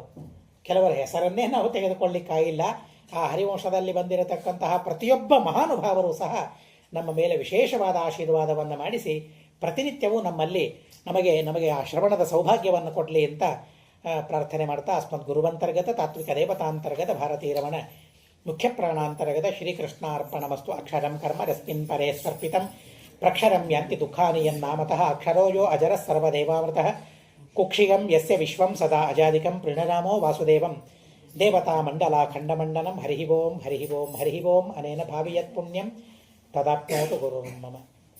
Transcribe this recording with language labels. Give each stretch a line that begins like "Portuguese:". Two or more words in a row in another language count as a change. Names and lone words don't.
Kannada: ಕೆಲವರ ಹೆಸರನ್ನೇ ನಾವು ತೆಗೆದುಕೊಳ್ಳಿಕ್ಕಾಗಿಲ್ಲ. ಆ ಹರಿವಂಶದಲ್ಲಿ ಬಂದಿರತಕ್ಕಂತಹ ಪ್ರತಿಯೊಬ್ಬ ಮಹಾನುಭಾವರು ಸಹ ನಮ್ಮ ಮೇಲೆ ವಿಶೇಷವಾದ ಆಶೀರ್ವಾದವನ್ನು ಮಾಡಿಸಿ ಪ್ರತಿನಿತ್ಯವೂ ನಮಗೆ ಆ ಶ್ರವಣದ ಸೌಭಾಗ್ಯವನ್ನು ಕೊಡಲಿ ಅಂತ ಪ್ರಾರ್ಥನೆ ಮಾಡ್ತಾ,
Sanskrit: ಅಸ್ಮದ್ ಗುರುವಂತರ್ಗತ ತಾತ್ವಿಕ ದೇವತಾಂತರ್ಗತ ಭಾರತೀ ರಮಣ ಮುಖ್ಯ ಪ್ರಾಣಾಂತರ್ಗತ ಶ್ರೀಕೃಷ್ಣಾರ್ಪಣಮಸ್ತು. ಅಕ್ಷರಂ ಕರ್ಮ ರಸ್ಮಿನ್ ಪರೇ ಸ್ವರ್ಪಿತಂ ಪ್ರಕ್ಷರಂ ಯಾಂತಿ ದುಃಖಾನಿ ಯನ್ನಾಮತಃ ಅಕ್ಷರೋ ಯೋ ಅಜರಃ ಸರ್ವದೇವಾಮೃತಃ ಕುಕ್ಷಿಗಂ ಯಸ್ಯ ವಿಶ್ವಂ ಸದಾ ಅಜಾದಿಕಂ ಪ್ರಣರಾಮೋ ವಾಸುದೇವಂ ದೇವತಾ ಮಂಡಲ ಖಂಡಮಂಡನಂ. ಹರಿ ಓಂ ಹರಿ ಓಂ ಹರಿ ಓಂ. ಅನೇನ ಭಾವಿಯತ್ ಪುಣ್ಯಂ ತದಾಪ್ನೋತು ಗುರುರ್ಮಮ.